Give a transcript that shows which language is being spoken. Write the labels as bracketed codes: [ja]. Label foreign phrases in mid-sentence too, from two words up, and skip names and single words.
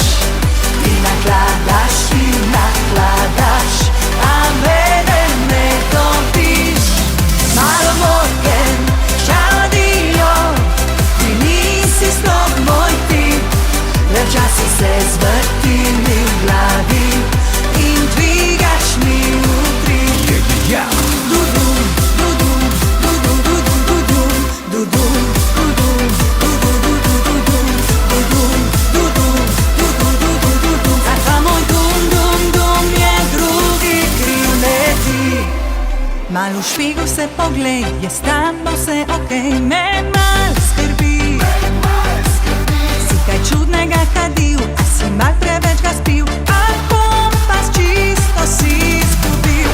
[sl] Ti nakladaš, a mene ne dobiš. Malo Morgan, [it] ciao addio. [sl] Ti nisi sploh moj tip. Le včasih se zvrti mi v glavi in dvigaš mi utri. Yeah. Dudum, dudum, dudum, dudum, dudum, dudum, dudum, dudum, dudum, dudum, dudum, dudum, dudum, dudum. A ta moj dum, dum, dum je drugi kriv, ne ti. Malo v špigel se poglej, je s tabo vse okej, me mal skrbi. Si kaj čudnega kadil, a si mal preveč ga spil, a kompas čisto si izgubil.